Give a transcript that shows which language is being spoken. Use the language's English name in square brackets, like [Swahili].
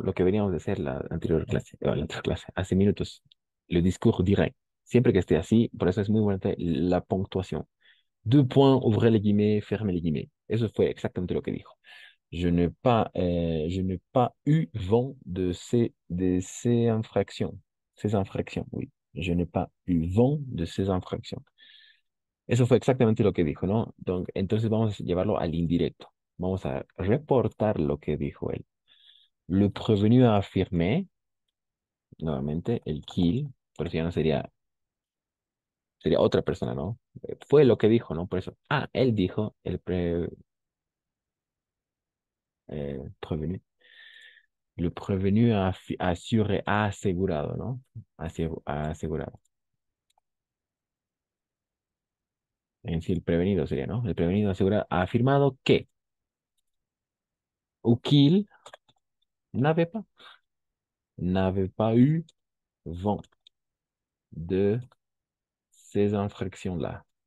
[Spanish] Lo que veníamos de hacer la anterior clase, hace minutos. [French] Le discours direct. [Spanish] Siempre que esté así, por eso es muy buena la puntuación. [French] 2 points, ouvrez les guillemets, [Spanish] fermez les guillemets. Eso fue exactamente lo que dijo. [French] Je n'ai pas eu vent de ces infractions. Ces infractions, oui. Je n'ai pas eu vent de ces infractions. [Spanish] Eso fue exactamente lo que dijo, ¿no? Entonces vamos a llevarlo al indirecto. Vamos a reportar lo que dijo él. [French] Le prévenu a affirmé, [Spanish] nuevamente, el qu'il, pero si ya no sería otra persona, ¿no? Fue lo que dijo, ¿no? Por eso, él dijo, prévenu. [French] Le prévenu a assuré, [Spanish] ha asegurado, ¿no? Ha asegurado. En sí, el prevenido sería, ¿no? El prevenido ha afirmado que [French] ou qu'il n'avait pas eu vent de ces infractions-là.